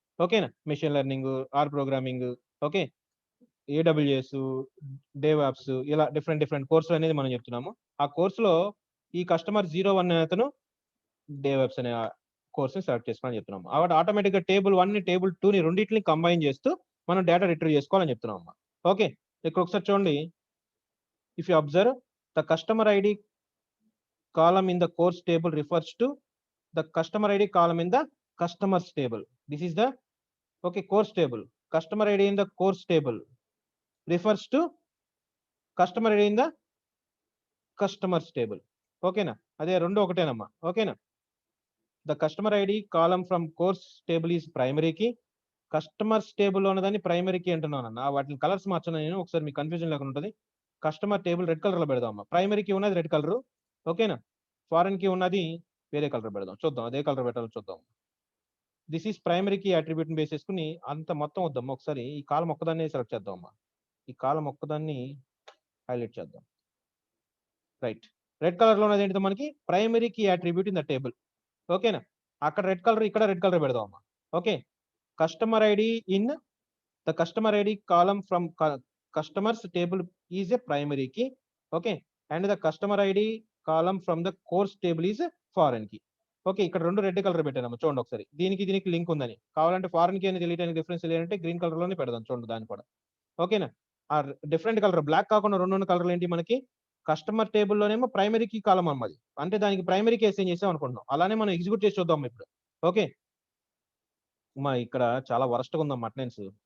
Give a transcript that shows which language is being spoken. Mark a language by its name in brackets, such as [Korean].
[Telugu] ఓకేనా, machine learning, are programming, okay, AWS, డేవాప్స్, ఇలా different కోర్సులు అనేది మనం చెప్తున్నాము. ఆ కోర్సులో ఈ కస్టమర్ 01 అనే అతను డేవాప్స్ అనే కోర్సుని సెలెక్ట్ చేసుకోవాలని చెప్తున్నాము. కాబట్టి ఆటోమేటిక్ గా టేబుల్ 1 ని టేబుల్ 2 ని రెండింటిని కంబైన్ చేస్తూ మనం డేటా రిట్రీవ్ చేసుకోవాలని చెప్తున్నాం అమ్మా. ఓకే, ఇక్కడ ఒకసారి చూడండి. [English] If you observe the customer ID column in the course table refers to the customer ID column in the customers table. This is the okay course table. Customer ID in the course table refers to customer ID in the customers table. Okay na, [Telugu] ade rendu okatenamma. [English] Okay na, the customer ID column from course table is primary key. [Telugu] Customers table lo ఉన్నదాన్ని primary key అంటున్నానన్న. వాటిని colours మార్చను నేను, ఒకసారి మీ confusion లేకుండా ఉంటది. Customer table red colour లో పెడదామమ్మా. Primary key ఉన్నది red colour. ఓకేనా, foreign key ఉన్నది వేరే కలర్ పెడదాం. చూద్దాం అదే కలర్ పెట్టాలో చూద్దాం. [English] this is primary key attribute [Telugu] base చేసుకుని అంత మొత్తం వద్దాం. ఒకసారి ఈ కాలం ఒక్కదాన్ని సెలెక్ట్ చేద్దాం అమ్మా. ఈ కాలం ఒక్కదాన్ని హైలైట్ చేద్దాం. రైట్, రెడ్ కలర్ లో ఉన్నది ఏంటో మనకి primary key attribute [English] In the table. [Telugu] ఓకేనా, అక్కడ రెడ్ కలర్, ఇక్కడ రెడ్ కలర్ పెడదాం అమ్మా. Okay, [English] Customer ID in the customer ID column from customers table is a primary key. Okay, and the customer ID column from the course table is a foreign key. [Telugu] Okay, ఇక్కడ రెండు red colour పెట్టాను చూడండి ఒకసారి. దీనికి link ఉందని, కావాలంటే foreign key అని తెలియడానికి డిఫరెన్స్ ఏంటంటే గ్రీన్ కలర్ లోనే పెడదాం చూడండి దాన్ని కూడా. ఓకేనా, ఆ డిఫరెంట్ కలర్ బ్లాక్ కాకుండా రెండు కలర్లు ఏంటి మనకి, కస్టమర్ టేబుల్ లోనేమో ప్రైమరీ కీ కాలం అన్నది, అంటే దానికి ప్రైమరీ కీ అసైన్ చేసాం అనుకుంటున్నాం. అలానే మనం ఎగ్జిక్యూట్ చేసి చూద్దాం ఇప్పుడు. ఓకే, మా ఇక్కడ చాలా వరస్ట్ గా ఉందమ్మా అటెండెన్స్.